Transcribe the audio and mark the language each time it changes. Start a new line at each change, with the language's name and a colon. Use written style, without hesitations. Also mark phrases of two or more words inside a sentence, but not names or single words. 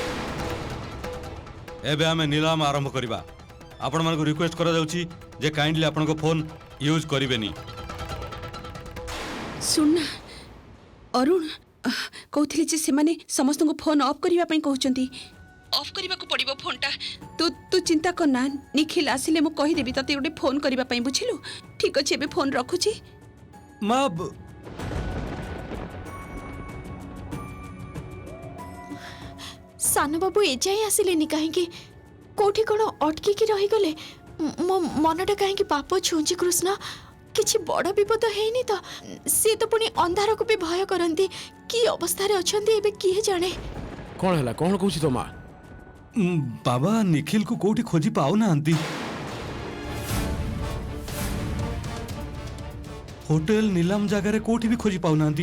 Odia: ଏବେ ଆମେ ନିଲାମ ଆରମ୍ଭ କରିବା। ଆପଣ ମାନଙ୍କୁ ରିକ୍ୱେଷ୍ଟ କରା ଯାଉଛି ଯେ କାଇଣ୍ଡଲି ଆପଣ କୁ ଫୋନ୍ ୟୁଜ୍ କରିବେନି। ଶୁଣ ନା ଅରୁଣ କହୁଥିଲି ଯେ ସେମାନେ ସମସ୍ତଙ୍କୁ ଫୋନ୍ ଅଫ୍ କରିବା ପାଇଁ କହୁଛନ୍ତି। ଅଫ୍ କରିବାକୁ ପଡ଼ିବ ଫୋନ୍ଟା। ତୁ ଚିନ୍ତା କର ନା, ନିଖିଲ ଆସିଲେ ମୁଁ କହିଦେବି ତତେ ଗୋଟେ ଫୋନ୍ କରିବା ପାଇଁ, ବୁଝିଲୁ? ଠିକ୍ ଅଛି ଏବେ ଫୋନ୍ ରଖୁଛି। ମା ସାନ ବାବୁ ଏଯାଏଁ ଆସିଲେନି କାହିଁକି? କୋଉଠି କ'ଣ ଅଟକିକି ରହିଗଲେ? ମୋ ମନଟା କାହିଁକି ପାପ ଛୁଉଁଛି କୃଷ୍ଣ? କିଛି ବଡ଼ ବିପଦ ହେଇନି ତ? ସିଏ ତ ପୁଣି ଅନ୍ଧାରକୁ ବି ଭୟ କରନ୍ତି। କି ଅବସ୍ଥାରେ ଅଛନ୍ତି ଏବେ କିଏ ଜାଣେ? କଣ ହେଲା, କଣ କହୁଛି ତୋ ମା? ବାବା ନିଖିଳ କୁ କୋଉଠି ଖୋଜି ପାଉ ନାହାନ୍ତି। ହୋଟେଲ ନିଲାମ ଜାଗାର କୋଉଠି ବି ଖୋଜି ପାଉ ନାହାନ୍ତି।